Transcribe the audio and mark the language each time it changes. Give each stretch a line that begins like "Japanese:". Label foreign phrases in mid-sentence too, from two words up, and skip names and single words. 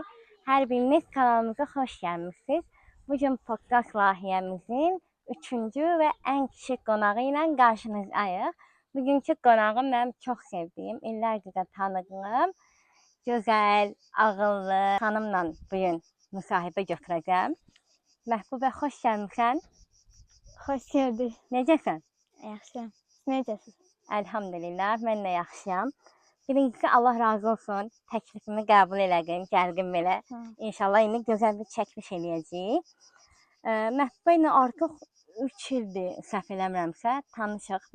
Turkish: Her biriniz kanalımıza hoş gelmişsiniz. Bugün podcast layihemizin 3. ve en küçük konağı ile karşınızdayız. Bugünkü konağım benim çok sevdiğim, illerce de tanıdığım, güzel, ağıllı hanımla bugün müsahibə götüreceğim.
Azerbaijani: Məhbubə, hoş gelmişsən. Xoş gördük. Necəsən? Yaxşıyam. Necəsiz? Elhamdülillah, mən də yaxşıyam. Birincisi Allah razı olsun. Təklifimi qəbul elədin, gəldin belə. İnşallah indi gözəl bir çəkiliş eləyəcəyik. Məhbubə ilə artıq 3 ildir, səhv eləmirəmsə, tanışıq.